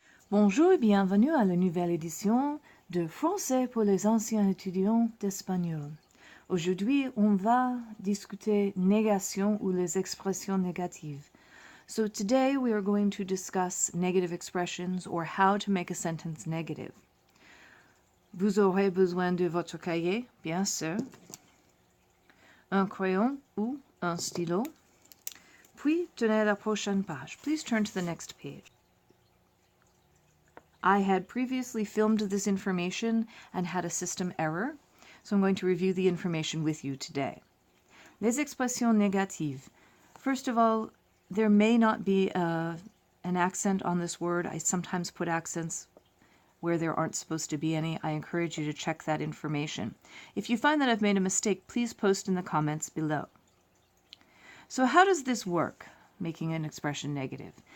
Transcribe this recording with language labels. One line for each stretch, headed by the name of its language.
French: Bonjour et bienvenue à la nouvelle édition de Français pour les anciens étudiants d'espagnol. Aujourd'hui, on va discuter négation ou les expressions négatives.
English: So today we are going to discuss negative expressions or how to make a sentence negative.
French: Vous aurez besoin de votre cahier, bien sûr, un crayon ou un stylo, puis tenez la prochaine page.
English: Please turn to the next page. I had previously filmed this information and had a system error, so I'm going to review the information with you today.
French: Les expressions négatives.
English: First of all, there may not be an accent on this word. I sometimes put accents where there aren't supposed to be any. I encourage you to check that information. If you find that I've made a mistake, please post in the comments below. So how does this work, making an expression negative?